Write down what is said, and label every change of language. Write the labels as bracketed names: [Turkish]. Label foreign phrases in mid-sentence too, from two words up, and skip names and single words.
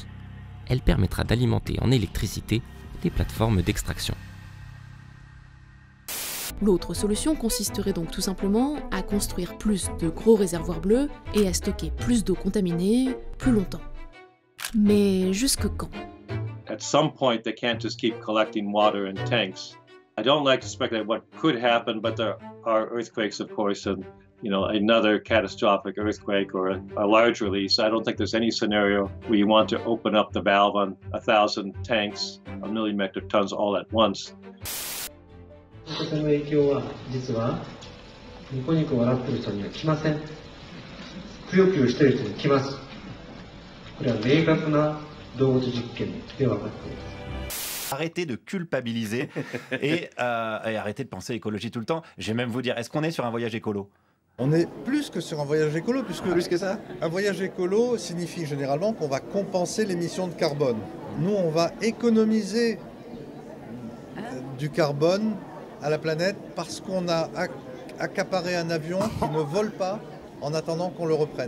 [French] Elle permettra d'alimenter en électricité des plateformes d'extraction. L'autre solution consisterait donc tout simplement à construire plus de gros réservoirs bleus et à stocker plus d'eau contaminée plus longtemps. Mais jusque quand? [English] At some point, they can't just keep collecting water in tanks. I don't like to speculate what could happen, but there are earthquakes, of course, and another catastrophic earthquake or a large release. I don't think there's any scenario where you want to open up the valve on 1,000 tanks, 1 million metric tons all at once. [Japanese] この影響は実はニコニコ笑ってる人には来ません。くよくよしてる人に来ます。これは明確な動物実験で分かっています。 [French] Arrêtez de culpabiliser et arrêtez de penser écologie tout le temps. Je vais même vous dire, est-ce qu'on est sur un voyage écolo? On est plus que sur un voyage écolo, puisque plus que ça. Un voyage écolo signifie généralement qu'on va compenser l'émission de carbone. Nous, on va économiser du carbone à la planète parce qu'on a accaparé un avion qui ne vole pas en attendant qu'on le reprenne.